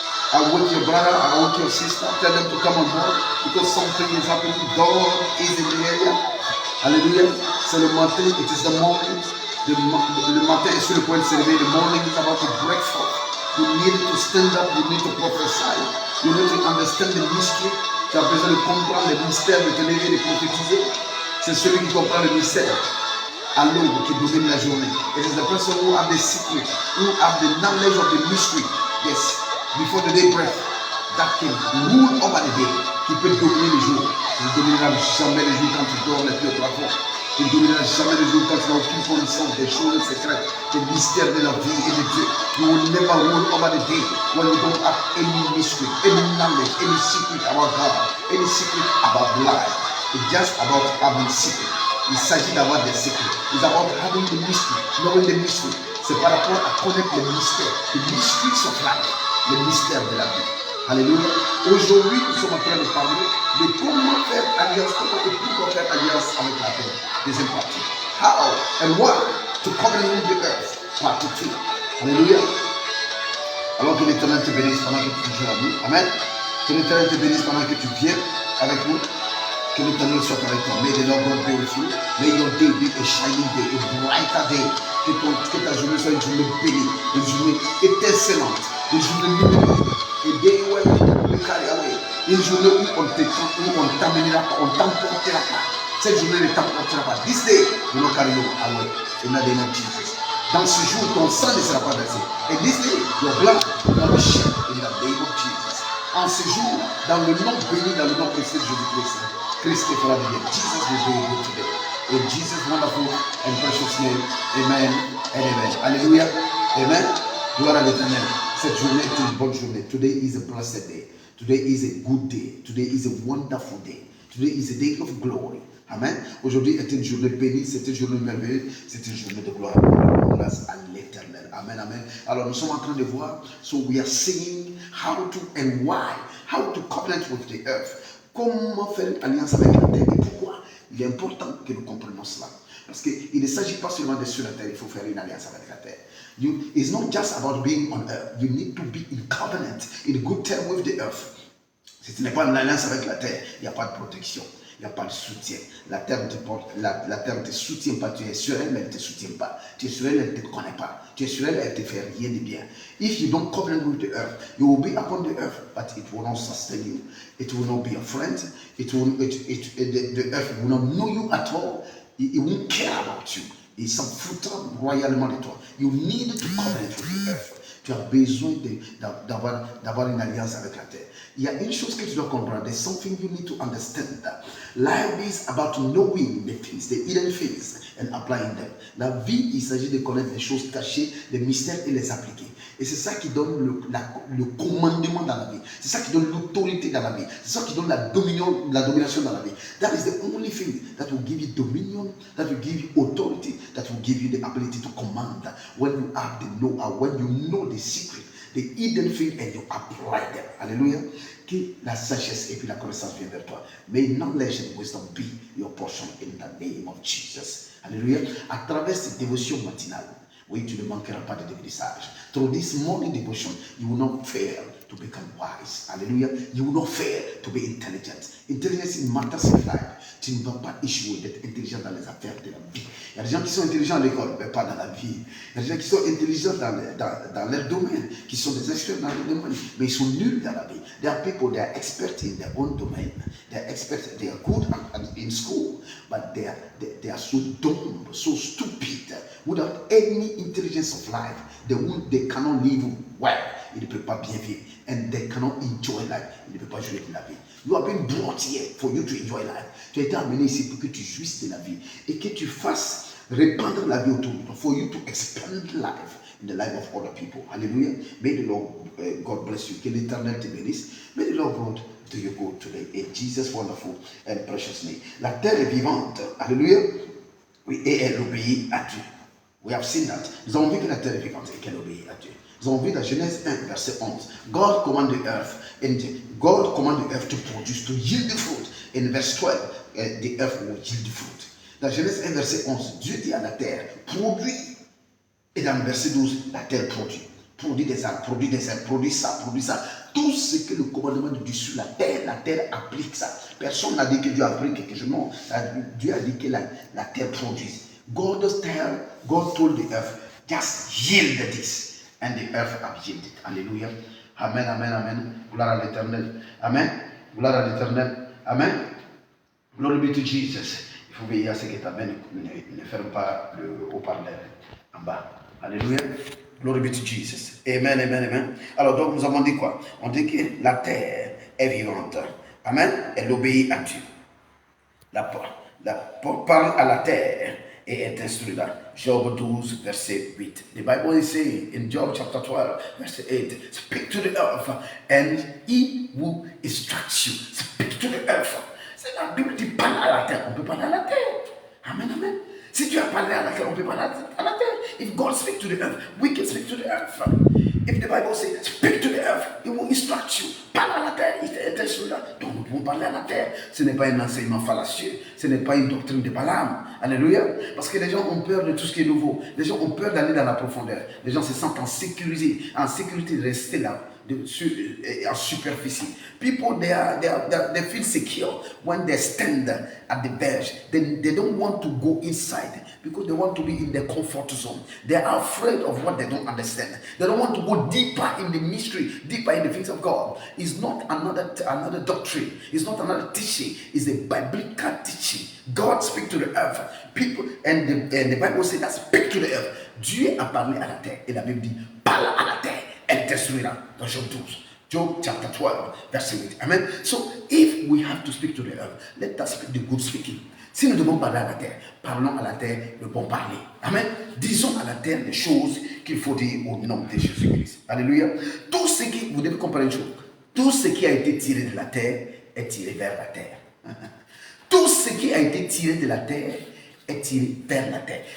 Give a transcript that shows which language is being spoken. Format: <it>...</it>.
<en>I want your brother, I want your sister. Tell them to come on board because something is happening. God is in the area. Hallelujah.</en> <fr>C'est le matin.</fr> <en>It is the morning.</en> <fr>Le matin est sur le point de se réveiller.</fr> <en>The morning is about to break forth. You need to stand up. You need to prophesy. You need to understand the mystery.</en> <fr>Tu as besoin de comprendre le mystère, de te lever, de prophétiser. C'est celui qui comprend le mystère. à l'ombre qui domine la journée.</fr> <en>It is the person who have the secret, who have the knowledge of the mystery. Yes, before the day break, that can rule over the day.</en> <fr>Qui peut dominer les jours. Il ne dominera jamais les jours quand tu dors les pieds au plafond. Il ne dominera jamais les jours quand tu n'as aucune connaissance des choses secrètes, des mystères de la vie et de Dieu.</fr> <en>You will never rule over the day when you don't have any mystery, any knowledge, any secret about God, any secret about life. It's just about having secret.</en> <fr>Il s'agit d'avoir des secrets.</fr> <en>It's about having the mystery, knowing the mystery.</en> <fr>C'est par rapport à connaître le mystère,</fr> <en>the mysteries of life,</en> <fr>le mystère de la vie. Alléluia. Aujourd'hui, nous sommes en train de parler de comment faire alliance, comment et pourquoi faire alliance avec la terre. Deuxième partie.</fr> <en>How and why to covenant with the earth.</en> <fr>Partie 2. Alléluia. Alors que l'Éternel te bénisse pendant que tu joues à nous. Amen. Que l'Éternel te bénisse pendant que tu viens avec nous. Que l'Éternel soit avec toi.</fr> <en>May the Lord God be with you. May your day be a shining day, a brighter day.</en> <fr>Que ta journée soit une journée bénie, une journée étincelante, une journée lumineuse.</fr> <en>A day when you carry away.</en> <fr>Une journée où on t'amènera pas, on t'emportera pas. Cette journée ne t'emportera pas.</fr> <en>This day will not carry you away. In the name of Jesus.</en> <fr>Dans ce jour, ton sang ne sera pas versé.</fr> <en>And this day, your blood will not be shed in the name of Jesus.</en> <fr>En ce jour, dans le nom béni, dans le nom précieux de Jésus-Christ, Christ te fera du bien.</fr> <en>Jesus will be good today. In Jesus' wonderful and precious name, amen and amen. Alléluia. Amen.</en> <fr>Gloire à l'Éternel. Cette journée est une bonne journée.</fr> <en>Today is a blessed day. Today is a good day. Today is a wonderful day. Today is a day of glory. Amen.</en> <fr>Aujourd'hui est une journée bénie, c'est une journée merveilleuse, c'est une journée de gloire. Grâce à l'Éternel. Amen, amen. Alors nous sommes en train de voir,</fr> <en>so we are seeing how to and why, how to covenant with the earth.</en> <fr>Comment faire une alliance avec la terre et pourquoi il est important que nous comprenions cela. Parce qu'il ne s'agit pas seulement de sur la terre, il faut faire une alliance avec la terre.</fr> <en>It's not just about being on earth. You need to be in covenant, in good term with the earth.</en> <fr>Si tu n'es pas en alliance avec la terre, il n'y a pas de protection. Il n'y a pas de soutien. La terre ne te soutient pas. Tu es sur elle, mais elle ne te soutient pas. Tu es sur elle, elle ne te connaît pas. Tu es sur elle, elle ne te fait rien de bien.</fr> <en>If you don't covenant with the earth, you will be upon the earth, but it will not sustain you. It will not be a friend. The earth will not know you at all. It won't care about you.</en> <fr>Il s'en foutra royalement de toi.</fr> <en>You need to covenant with the earth.</en> <fr>Tu as besoin d'avoir une alliance avec la terre. Il y a une chose que tu dois comprendre.</fr> <en>There's something you need to understand. That life is about knowing the things, the hidden things, and applying them.</en> <fr>La vie, il s'agit de connaître les choses cachées, les mystères et les appliquer. Et c'est ça qui donne le commandement dans la vie. C'est ça qui donne l'autorité dans la vie. C'est ça qui donne la domination dans la vie.</fr> <en>That is the only thing that will give you dominion, that will give you authority, that will give you the ability to command. When you have the know-how, when you know the secret, the hidden thing, and you apply them.</en> <fr>Alléluia. Que la sagesse et puis la connaissance viennent vers toi.</fr> <en>May knowledge and wisdom be your portion in the name of Jesus.</en> <fr>Alléluia. À travers cette dévotion matinale, oui, tu ne manqueras pas de devenir sage.</fr> <en>Through this morning devotion, you will not fail to become wise. Hallelujah. You will not fail to be intelligent. Intelligence in matters of life.</en> <fr>Tu ne vas pas échouer d'être intelligent dans les affaires de la vie. Il y a des gens qui sont intelligents à l'école, mais pas dans la vie. Il y a des gens qui sont intelligents dans leur domaine, qui sont des experts dans leur domaine, mais ils sont nuls dans la vie.</fr> <en>There are people, they are experts in their own domain. They are experts, they are good in school, but they are so dumb, so stupid, without any intelligence of life. They cannot live well.</en> <fr>Ils ne peuvent pas bien vivre.</fr> <en>And they cannot enjoy life.</en> <fr>Ils ne peuvent pas jouir de la vie.</fr> <en>You have been brought here for you to enjoy life.</en> <fr>Tu as été amené ici pour que tu jouisses de la vie et que tu fasses répandre la vie autour de toi.</fr> <en>For you to expand life in the life of other people. Hallelujah. May the Lord God bless you.</en> <fr>Que l'Éternel te bénisse.</fr> <en>May the Lord God do you good today. In Jesus' wonderful and precious name.</en> <fr>La terre est vivante.</fr> <en>Hallelujah.</en> <fr>Oui, et elle obéit à Dieu.</fr> <en>We have seen that.</en> <fr>Nous avons vu que la terre est vivante et qu'elle obéit à Dieu. Nous avons vu dans Genèse 1, verset 11.</fr> <en>God command the earth, and God command the earth to produce, to yield the fruit. In verse 12, the earth will yield the fruit.</en> <fr>Dans Genèse 1, verset 11, Dieu dit à la terre, produit. Et dans le verset 12, la terre produit. Produit des arbres, produit des herbes, produit ça, produit ça. Tout ce que le commandement de Dieu sur la terre applique ça. Personne n'a dit que Dieu a appris quelque chose. Non, Dieu a dit que la terre produit.</fr> <en>God told the earth, just yield this. And the earth have yielded.</en> <fr>Alléluia. Amen, amen, amen. Gloire à l'Éternel. Amen. Gloire à l'Éternel. Amen.</fr> <en>Glory be to Jesus.</en> <fr>Il faut veiller à ce que ta main ne ferme pas le haut-parleur en bas. Alléluia.</fr> <en>Glory be to Jesus.</en> <fr>Amen, amen, amen. Alors donc nous avons dit quoi? On dit que la terre est vivante. Amen. Elle obéit à Dieu. La parle à la terre et est instruite. Job 12, verset 8.</fr> <en>The Bible is saying in Job chapter 12, verset 8, speak to the earth and he will instruct you. Speak to the earth.</en> <fr>C'est la Bible qui parle à la terre. On peut parler à la terre. Amen, amen. Si tu as parlé à la terre, on peut parler à la terre.</fr> <en>If God speaks to the earth, we can speak to the earth. If the Bible says, speak to the earth, it will instruct you.</en> <fr>Parle à la terre, il est instruit. Donc nous pouvons parler à la terre. Ce n'est pas un enseignement fallacieux. Ce n'est pas une doctrine de Balaam. Alléluia. Parce que les gens ont peur de tout ce qui est nouveau. Les gens ont peur d'aller dans la profondeur. Les gens se sentent en sécurité de rester là. En superficie.</fr> <en>People, they feel secure when they stand at the verge. They don't want to go inside because they want to be in their comfort zone. They are afraid of what they don't understand. They don't want to go deeper in the mystery, deeper in the things of God. It's not another doctrine. It's not another teaching. It's a biblical teaching. God speaks to the earth. People, and the Bible says that speak to the earth.</en> <fr>Dieu a parlé à la terre. Et la Bible dit, parle à la terre. Elle t'instruira dans Job 12.</fr> <en>Job chapter 12, verset 8. Amen. So, if we have to speak to the earth, let us speak the good speaking.</en> <fr>Si nous devons parler à la terre, parlons à la terre le bon parler. Amen. Disons à la terre les choses qu'il faut dire au nom de Jésus-Christ. Alléluia. Tout ce qui, vous devez comprendre une chose, tout ce qui a été tiré de la terre est tiré vers la terre. Tout ce qui a été tiré de la terre est tiré vers la terre.</fr>